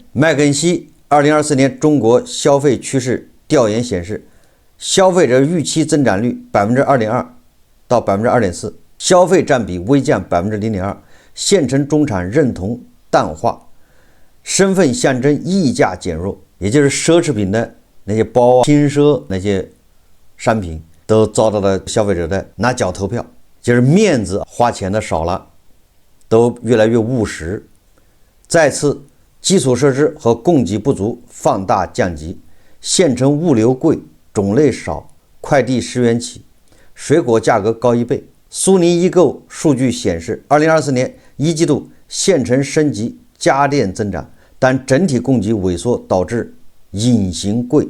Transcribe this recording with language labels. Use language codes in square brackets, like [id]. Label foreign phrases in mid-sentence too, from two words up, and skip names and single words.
[zh] 麥肯錫2024年中國消費趨勢調研顯示，消費者預期增長率2.2%到2.4%，消費占比微降0.2%。縣城中產認同淡化，身份象徵溢價減弱，也就是奢侈品的那些包、輕奢那些商品都遭到了消費者的拿腳投票，就是面子花錢的少了，都越來越務實。再次，基礎設施和供給不足放大降級，縣城物流貴，種類少，快遞10元起，水果價格高1倍。蘇寧易購數據顯示，2024年一季度縣城升級家電增長，但整體供給萎縮導致隱形貴。